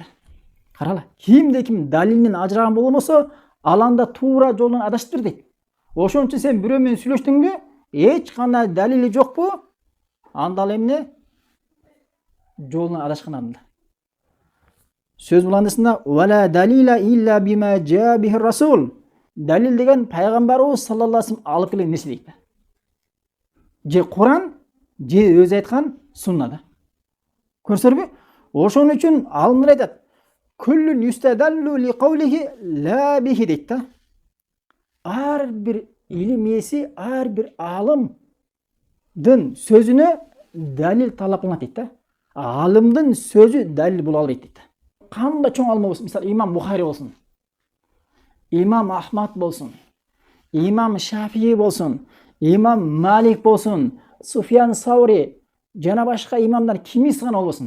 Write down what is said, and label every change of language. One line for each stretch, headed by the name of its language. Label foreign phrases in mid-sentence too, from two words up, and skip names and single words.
Kyrgyz: Карала, кимде ким далилден ажыраган болгон болсо, аланда туура жолунан адашыптыр дейт. Ошон үчүн сен бирөө менен сүйлөштүңбү, эч кандай далили жокпу? Анда ал эмне? Жолунан адашкан адамда. Сөз буландысында
Arabic: ولا دليل إلا بما جاء به الرسول.
Kyrgyz: Далил деген пайгамбарыбыз
Arabic: صلى الله عليه وسلم
Kyrgyz: алып келген нерсе дейт. Же Куран, же өзү айткан суннада. Көрсөрбү? Ошон үчүн алымдар айтат.
Arabic: كلٌّ يُستدلّ لقوله لا به
Kyrgyz: дейт да. Ар бир илим ээси, ар бир алымдын сөзүнө далил талап кылынат дейт да. Алымдын сөзү далил боло албайт дейт. Кандай чоң алым болсун, мисалы имам Бухари болсун, имам Ахмад болсун, имам Шафии болсун, имам Малик болсун, Суфьян Саури, жана башка имамдар кимиси гана болбосун.